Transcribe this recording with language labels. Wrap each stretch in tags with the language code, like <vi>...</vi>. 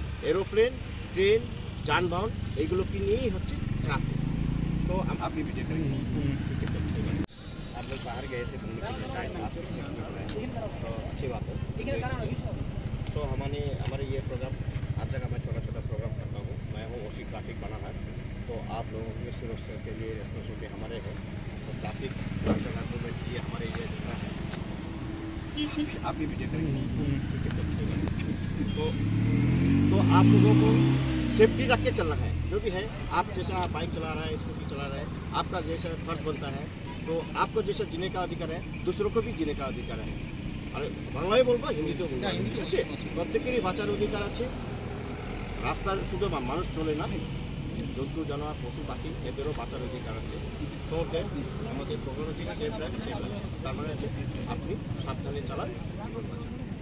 <bn>Aeroplane, train, যানবাহন এইগুলো কি নিয়েই হচ্ছে ট্রাফিক।</bn> <hi>तो आप भी वीडियो करेंगे। आप लोग बाहर गए थे घूमने के लिए, तो अच्छी बात है। तो हमारे ये प्रोग्राम हर जगह मैं छोटा छोटा प्रोग्राम करता हूँ। मैं हूँ ओसी ट्रैफिक बना है, तो आप लोगों की सुरक्षा के लिए रिस्पॉन्सिबिलिटी हमारे है। तो ट्रैफिक गवर्नमेंट ये हमारे ये जितना है आप भी वीडियो करेंगे। तो आप लोगों को सेफ्टी रख के चलना है। जो भी है, आप जैसा बाइक चला रहा है, स्कूटी चला रहा है, आपका जैसा फर्ज बनता है, तो आपको जैसा जीने का अधिकार है, दूसरों को भी जीने का अधिकार है।</hi> <bn>अरे बांग्लाয় বলবো, হিন্দিতেও বলবো, ঠিক আছে? প্রত্যেকেরই বাঁচার অধিকার আছে। রাস্তার শুধু মানুষ চলে না, জন্তু জানোয়ার পশু পাখি এদেরও বাঁচার অধিকার আছে। তো আমাদের প্রোগ্রাম হচ্ছে সেফ ড্রাইভ, তার মানে আপনি সাবধানে চালান, জীবন বাঁচান।</bn>